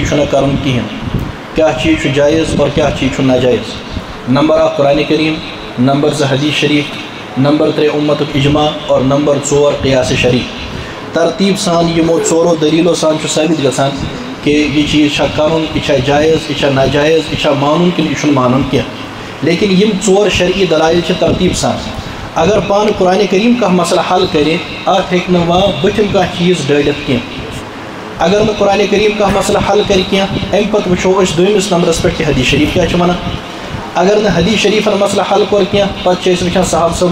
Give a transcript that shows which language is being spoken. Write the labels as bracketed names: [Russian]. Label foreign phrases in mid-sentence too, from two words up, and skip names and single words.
[Kashmiri] چھُنہٕ کَرُن کِہیٖنۍ کیٛاہ چیٖز چھُ جایز اور کیٛاہ چیٖز چھُ ناجایز نمبر 1 قرآن کریم نمبر 2 حدیث شریف نمبر 3 اُمتُک اجماع اور نمبر 4 قیاس شریع ترتیٖب سان یِمو ژورو دٔلیٖلو سان چھُ ثٲبت گژھان کہ یہ چیز چھا کرُن یہ چھا جائز یہ چھا ناجائز یہ چھا مانُن کِنہٕ یہِ چھُنہٕ مانُن کینٛہہ لیکن یِم ژور شرعی دلائل چھِ ترتیٖب سان اگر پانہٕ قرآن کریم کانٛہہ مسئلہ حل کرِ اَتھ ہیٚکہِ نہٕ وۄنۍ بٔتھِم کانٛہہ چیٖز ڈٲلِتھ کینٛہہ اگر نہٕ قرآن کریم کانٛہہ مسئلہ حل کرِ کینٛہہ اَمہِ پتہٕ وٕچھو أسۍ دوٚیمِس نمبرس پٮ۪ٹھ کہِ حدیث شریف کیٛاہ چھُ وَنان اگر نہٕ حدیث شریفن مسئلہ حل کوٚر کینٛہہ پتہٕ چھِ أسۍ وٕچھان صحابہ صٲبو